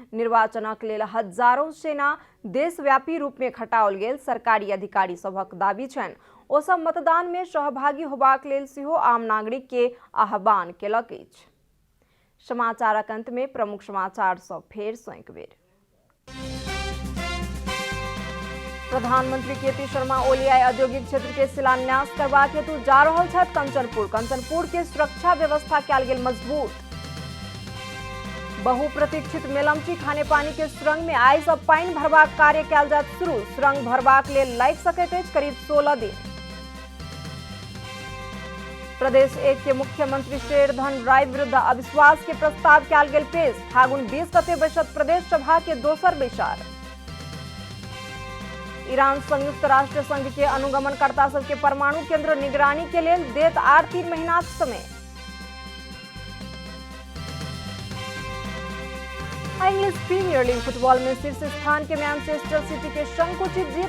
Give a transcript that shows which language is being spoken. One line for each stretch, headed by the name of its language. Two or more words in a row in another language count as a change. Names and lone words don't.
Maithili: निर्वाचनक लेल हजारों सेना देशव्यापी रूप में खटाओल गेल सरकारी अधिकारी सभक दाबी छनि। ओ सब मतदान में सहभागी होबाक लेल सेहो आम नागरिक के आह्वान केलक अछि। समाचारक अंत में प्रमुख समाचार सब फेर सँ एक बेर। प्रधानमंत्री केपी शर्मा ओलियाई औद्योगिक क्षेत्र के शिलान्यास करबाक हेतु जा रहल छथि कंचनपुर के सुरक्षा व्यवस्था कयल गेल मजबूत। बहुप्रतीक्षित मेलमची खानेपानी के सुरंग में आइ सँ पानि भरबाक कार्य कयल जायत शुरू। सुरंग भरबाक लेल लागि सकैत अछि करीब 16 दिन। प्रदेश 1 के मुख्यमंत्री शेरधन राय विरुद्ध अविश्वास के प्रस्ताव कयल गेल पेश। फागुन 20 गते बैसत प्रदेश सभा के दोसर बैसार। ईरान संयुक्त राष्ट्र संघ के अनुगमनकर्ता सबके परमाणु केंद्र निगरानी के लेल देत आर 3 महीनाक समय। इंग्लिश प्रीमियर लीग फुटबॉल में शीर्ष स्थान के मैनचेस्टर सिटी के संकुचित जीत।